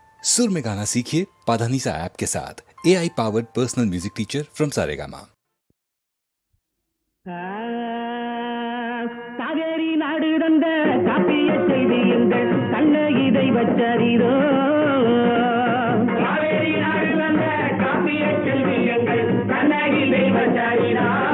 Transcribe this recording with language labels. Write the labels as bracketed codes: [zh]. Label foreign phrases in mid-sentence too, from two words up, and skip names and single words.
[hi] सुर में गाना सीखिए पाधानीसा ऐप के साथ। [en] AI powered personal music teacher from [hi] सारेगामा। [ta] காவேரி நாடு தந்த காப்பிய செய்தி எங்கள் கண்ண இதை வச்சறிதோ. காவேரி நாடு தந்த காப்பிய செய்தி எங்கள் கண்ண இதை வச்சறிதோ.